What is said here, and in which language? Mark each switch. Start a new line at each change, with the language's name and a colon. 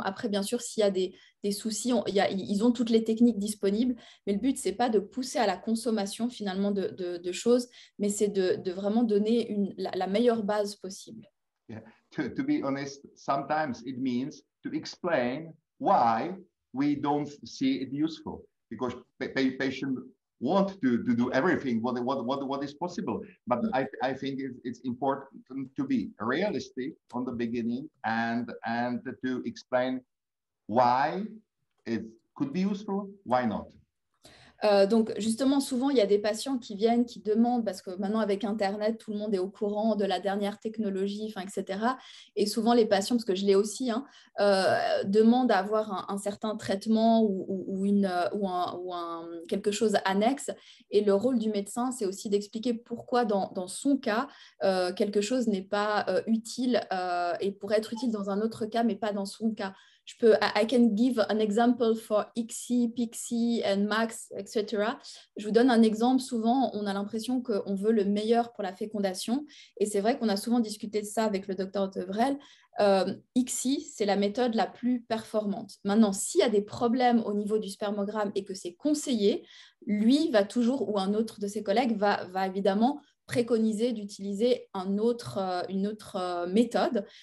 French: Après, bien sûr, s'il y a des soucis, ils ont toutes les techniques disponibles, mais le but, ce n'est pas de pousser à la consommation finalement de choses, mais c'est de vraiment donner la meilleure base possible.
English: Yeah. To be honest, sometimes it means to explain why we don't see it useful, because patients want to do everything what is possible. But I think it's important to be realistic on the beginning and to explain why it could be useful, why not.
French: Donc, justement, souvent, il y a des patients qui viennent, qui demandent, parce que maintenant, avec Internet, tout le monde est au courant de la dernière technologie, etc. Et souvent, les patients, parce que je l'ai aussi, demandent à avoir un certain traitement ou quelque chose annexe. Et le rôle du médecin, c'est aussi d'expliquer pourquoi, dans son cas, quelque chose n'est pas utile et pourrait être utile dans un autre cas, mais pas dans son cas.
English: I can give an example for ICSI, PICSI and MAX, etc.
French: Je vous donne un exemple. Souvent, on a l'impression qu'on veut le meilleur pour la fécondation. Et c'est vrai qu'on a souvent discuté de ça avec le docteur Hautevrel. ICSI, c'est la méthode la plus performante. Maintenant, s'il y a des problèmes au niveau du spermogramme et que c'est conseillé, lui va toujours, ou un autre de ses collègues, va évidemment préconiser d'utiliser une autre méthode.